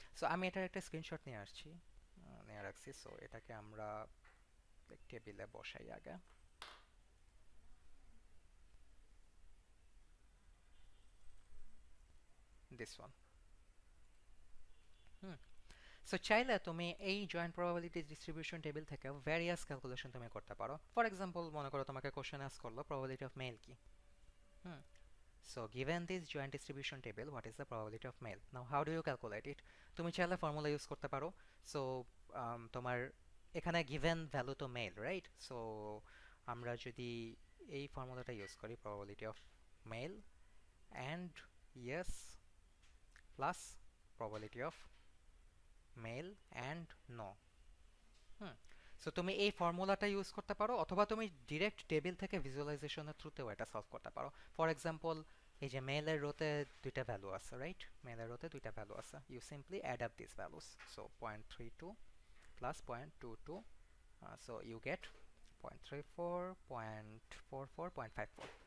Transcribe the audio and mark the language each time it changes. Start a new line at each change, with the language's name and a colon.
Bangla: So আমি এটার একটা স্ক্রিনশট নিয়ে আসছি, নিয়ে রাখছি। সো এটাকে আমরা টেবিলে বসাই আগে, দিস ওয়ান। হুম, সো চাইলে তুমি এই জয়েন্ট প্রবাবিলিটি ডিস্ট্রিবিউশন টেবিল থেকে ভ্যারিয়াস ক্যালকুলেশন তুমি করতে পারো। ফর এক্সাম্পল মনে করো তোমাকে কোশ্চেন আস্ক করলো প্রবাবিলিটি অফ মেল কি।
English: Hmm, so given this joint distribution table, what is the probability of male? Now how do you calculate it?
Bangla: তুমি চাইলে ফর্মুলা ইউজ করতে পারো। সো তোমার এখানে given ভ্যালু তো মেল, রাইট? সো আমরা যদি এই ফর্মুলাটা ইউজ করি
English: probability of male and yes plus probability of male and no।
Bangla: Hmm, so তুমি এই ফর্মুলাটা ইউজ করতে পারো অথবা তুমি ডিরেক্ট টেবিল থেকে ভিজুয়ালাইজেশনের থ্রুতেও এটা সলভ করতে পারো। ফর এক্সাম্পল এই যে মেলের রোতে দুইটা ভ্যালু আছে, রাইট? মেলের রোতে দুইটা ভ্যালু আছে,
English: You simply add up this values.
Bangla: So 0.32 plus 0.22,
English: so you get
Bangla: 0.34, 0.44, 0.54।